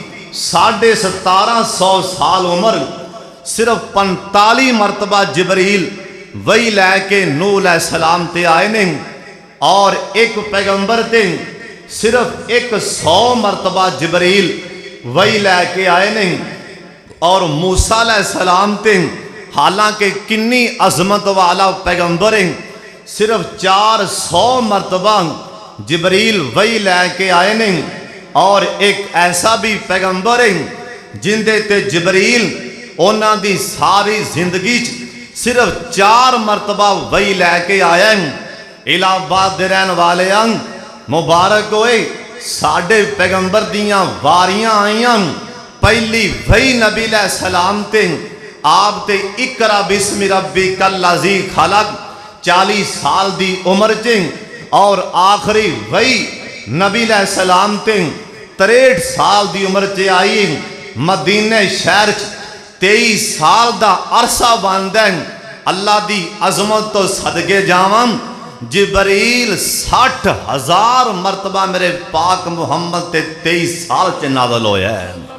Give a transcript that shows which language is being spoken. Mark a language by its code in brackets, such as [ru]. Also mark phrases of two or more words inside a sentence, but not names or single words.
[pa] 1750 سال عمر صرف 45 مرتبہ جبریل وہی لے کے نوح علیہ السلام تے آئے نے اور ایک پیغمبر تے صرف 100 مرتبہ جبریل وہی لے کے آئے نے اور موسیٰ علیہ السلام تے حالانکہ کنی عظمت والا پیغمبر ہیں صرف 400 مرتبہ جبریل وحی لے کے آئے نے اور ایک ایسا بھی پیغمبر ہیں جندے تے جبریل انہاں دی ساری زندگی صرف 4 مرتبہ وحی لیکے آیا ہے. الہ آباد دے رہن والے مبارک ہوئے ساڈے پیغمبر دیاں واریاں آئیاں. پہلی وحی نبی سلام تے آپ تے [ar] اقرأ باسم ربك الذي خلق [pa] 40 سال دی عمر چ، اور آخری وحی نبی سلام تے 63 سال دی عمر چ آئی. مدینے شہر 23 سال دا عرصہ بندا ہے. اللہ دی عظمت تو صدقے جاواں، جبریل 60,000 مرتبہ میرے پاک محمد تے 23 سال چ نازل ہویا ہے.